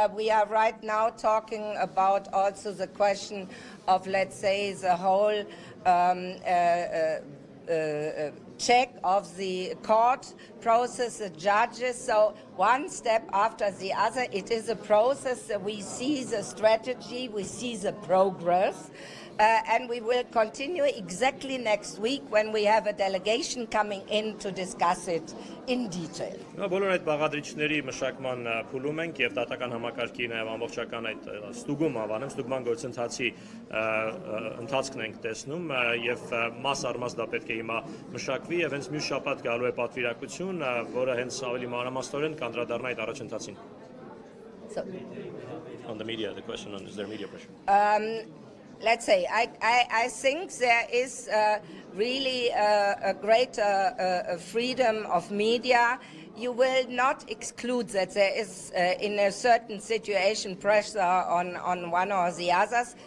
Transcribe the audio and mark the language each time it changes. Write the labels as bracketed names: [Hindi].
[English] We are right now talking about also the question of, let's say, the whole check of the court process, the judges. So one step after the other, it is a process that we see the strategy, we see the progress, and we will continue exactly next week when we have a delegation coming in to discuss it in detail. [Armenian] Բոլոր այդ բաղադրիչների մշակման փուլում ենք եւ դատական համակարգի նաեւ ամբողջական այդ ստուգման գործընթացի ընթացքն ենք տեսնում եւ մաս առ մաս դա պետք է հիմա մշակվի եւ հենց մյուս շաբաթ գալու է պատվիրակություն, որը հենց ավելի մանրամասնորեն կանդրադառնա այդ առաջընթացին. [English] On the media, the question on is there media pressure? Let's say, I think there is really a greater freedom of media. You will not exclude that there is, in a certain situation, pressure on one or the others.